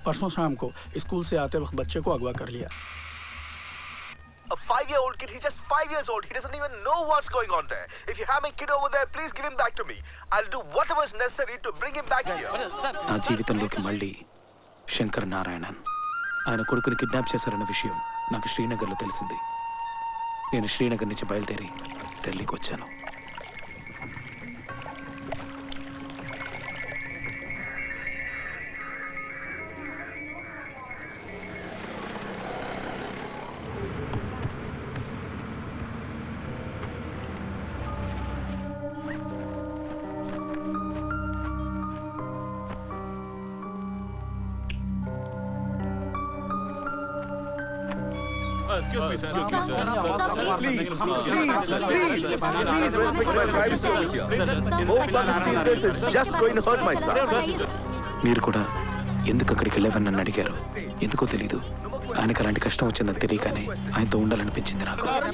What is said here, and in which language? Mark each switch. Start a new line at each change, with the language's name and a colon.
Hindi: परसों शाम को स्कूल से आते वक्त बच्चे को अगवा कर लिया।
English: A 5-year-old kid, he's just 5 years old. He doesn't even know what's going on there. If you have my kid over there, please give him back to me. I'll do whatever is necessary to bring him back here.
Telugu: నా జీవితంలోకి మళ్ళీ శంకర్ నారాయణన్ ఆయన కొడుకుని kidnap చేశారన్న విషయం నాకు శ్రీనగర్లో తెలిసింది. నేను శ్రీనగర్ నుంచి బయలుదేరి ఢిల్లీకి వచ్చాను.
English: Excuse me, sir. Please respect my privacy over here. More publicity in this is just going to hurt my son.
Telugu: మీరు కూడా ఎందుకు అక్కడికి వెళ్ళావని నన్ను అడిగారు. ఎందుకో తెలీదు. ఆయనకు అలాంటి కష్టం వచ్చిందని తెలియగానే ఆయనతో ఉండాలనిపించింది నాకు.